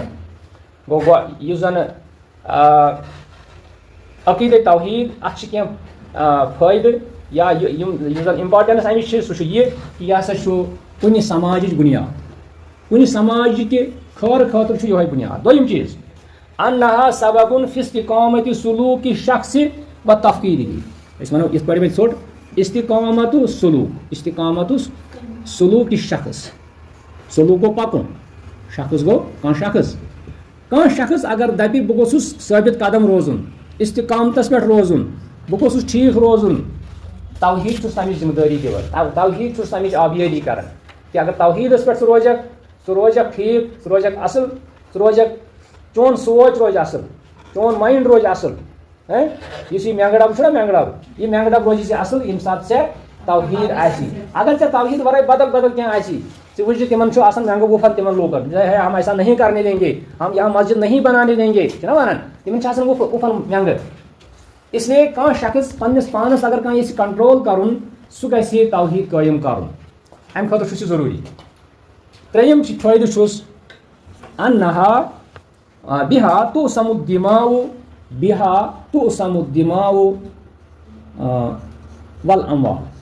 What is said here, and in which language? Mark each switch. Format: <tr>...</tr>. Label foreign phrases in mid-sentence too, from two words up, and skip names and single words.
<ks>گوٚو یُس زن عقیٖدے توحیٖد اَتھ چھِ کینٛہہ فٲیدٕ یا یُس زن اِمپاٹنس اَمِچ چھِ سُہ چھُ یہِ کہِ یہِ ہسا چھُ کُنہِ سماجِچ بُنیاد. کُنہِ سماجِکہِ خٲرٕ خٲطرٕ چھُ یِہوے بُنیاد. دوٚیِم چیٖز</ks> <ar>انہا سببٌ فی استقامت سلوک شخص و تفقیرہ.</ar> <ks>أسۍ وَنو یِتھ پٲٹھۍ وۄنۍ ژوٚٹ استقامت سلوک, استقامت سلوک شخص. سلوک گوٚو پکُن, شخص گوٚو کانٛہہ شخص اگر دپہِ بہٕ گوٚژھُس ثٲبت قدم روزُن, استقامتس پٮ۪ٹھ روزُن, بہٕ گوٚژھُس ٹھیٖک روزُن, توحیٖد چھُس تَمِچ ذمہٕ دٲری دِوان, توحیٖد چھُس تَمِچ آبیٲری کران. کہِ اگر توحیٖدس پٮ۪ٹھ ژٕ روزکھ ٹھیٖک, ژٕ روزکھ اصٕل, ژٕ روزکھ, چون سونٛچ روزِ اصٕل, چون مایِنٛڈ روزِ اصٕل. یُس یہِ مٮ۪نٛگہٕ ڈبہٕ چھُنہ مٮ۪نٛگہٕ ڈبہٕ, یہِ مٮ۪نٛگہٕ ڈبہٕ روزِ ژےٚ اصٕل ییٚمہِ ساتہٕ ژےٚ توحیٖد آسی. اگر ژےٚ توحیٖد ورٲے بدل کینٛہہ آسی, ژٕ وٕچھ تِمن چھُ آسان مٮ۪نٛگہٕ وُپھر تِمن لوٗکن,</ks> <ur>ہم ایسا نہیں کرنے دیں گے, ہم یہاں مسجد نہیں بنانے دیں گے,</ur> <ks>چھِنہ وَنان, تِمن چھِ آسان وُپھر مٮ۪نٛگہٕ. اس لیے کانٛہہ شخص پننِس پانس اگر کانٛہہ یژھِ کنٹرول کرُن سُہ گژھِ توحیٖد قٲیِم کرُن. امہِ خٲطرٕ چھُ سُہ ضروٗری. ترٛیٚیِم فٲیدٕ چھُس</ks> <ar>انہا بِہا تُسم الدماء والاموال.</ar>